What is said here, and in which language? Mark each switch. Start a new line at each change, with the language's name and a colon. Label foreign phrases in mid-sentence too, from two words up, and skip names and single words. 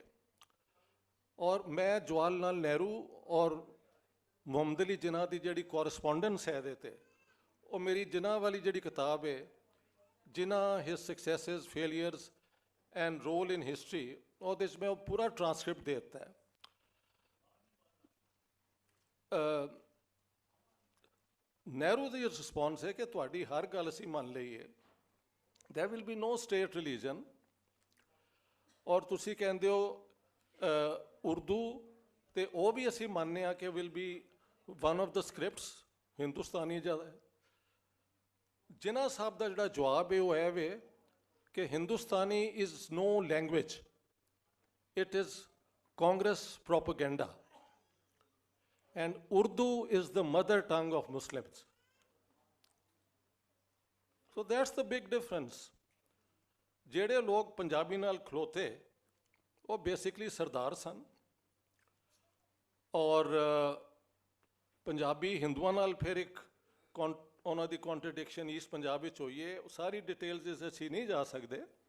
Punjabi: ਔਰ ਮੈਂ ਜਵਾਹਰ ਲਾਲ ਨਹਿਰੂ ਔਰ ਮੁਹੰਮਦ ਅਲੀ ਜਿਨਾਹ ਦੀ ਜਿਹੜੀ ਕੋਰਸਪੋਂਡੈਂਸ ਹੈ ਇਹਦੇ 'ਤੇ, ਉਹ ਮੇਰੀ ਜਿਨਾਹ ਵਾਲੀ ਜਿਹੜੀ ਕਿਤਾਬ ਹੈ, ਜਿਨਾਹ ਹਿਸ ਸਕਸੈਸਿਸ ਫੇਲੀਅਰਸ ਐਂਡ ਰੋਲ ਇਨ ਹਿਸਟਰੀ, ਉਹਦੇ 'ਚ ਮੈਂ ਉਹ ਪੂਰਾ ਟ੍ਰਾਂਸਕ੍ਰਿਪਟ ਦੇ ਦਿੱਤਾ ਹੈ। ਨਹਿਰੂ ਦੀ ਰਿਸਪੌਂਸ ਹੈ ਕਿ ਤੁਹਾਡੀ ਹਰ ਗੱਲ ਅਸੀਂ ਮੰਨ ਲਈ ਹੈ,
English: there will be no state religion।
Punjabi: ਔਰ ਤੁਸੀਂ ਕਹਿੰਦੇ ਹੋ ਉਰਦੂ, ਤੇ ਉਹ ਵੀ ਅਸੀਂ ਮੰਨਦੇ ਹਾਂ ਕਿ
English: will be one of the scripts
Punjabi: ਹਿੰਦੁਸਤਾਨੀ ਜ਼ਿਆਦਾ। ਜਿਨਾਹ ਸਾਹਿਬ ਦਾ ਜਿਹੜਾ ਜਵਾਬ ਹੈ ਉਹ ਇਹ ਵੇ ਕਿ
English: Hindustani is no language, it is Congress propaganda. and Urdu is the mother tongue of Muslims. So that's the big difference.
Punjabi: ਜਿਹੜੇ ਲੋਕ ਪੰਜਾਬੀ ਨਾਲ ਖਲੋਤੇ ਉਹ ਬੇਸਿਕਲੀ ਸਰਦਾਰ ਸਨ, ਔਰ ਪੰਜਾਬੀ ਹਿੰਦੂਆਂ ਨਾਲ ਫਿਰ ਇੱਕ ਉਹਨਾਂ ਦੀ ਕੰਟਰਡਿਕਸ਼ਨ ਈਸਟ ਪੰਜਾਬ ਵਿੱਚ ਹੋਈ ਹੈ। ਸਾਰੀ ਡਿਟੇਲਸ ਇਸ ਅਸੀਂ ਨਹੀਂ ਜਾ ਸਕਦੇ।